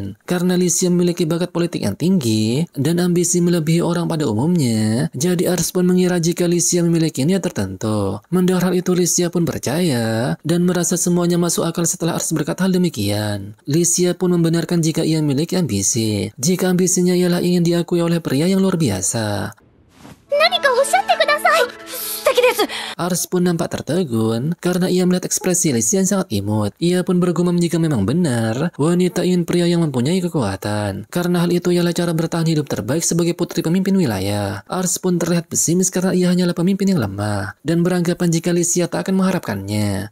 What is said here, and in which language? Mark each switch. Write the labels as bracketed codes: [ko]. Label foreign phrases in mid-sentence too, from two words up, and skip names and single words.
[id] Karena Licia memiliki bakat politik yang tinggi dan ambisi melebihi orang pada umumnya, jadi Ars pun mengira jika Licia memiliki niat tertentu. Mendengar hal itu, Licia pun percaya dan merasa semuanya masuk akal setelah Ars berkata hal demikian. Licia pun membenarkan jika ia memiliki ambisi. Jika ambisinya ialah ingin diakui oleh pria yang luar biasa. [ja] 何かおっしゃってください。素敵です。 [id] Ars pun nampak tertegun karena ia melihat ekspresi Licia yang sangat imut. Ia pun bergumam jika memang benar wanita ingin pria yang mempunyai kekuatan. Karena hal itu ialah cara bertahan hidup terbaik sebagai putri pemimpin wilayah. Ars pun terlihat pesimis karena ia hanyalah pemimpin yang lemah dan beranggapan jika Licia tak akan mengharapkannya.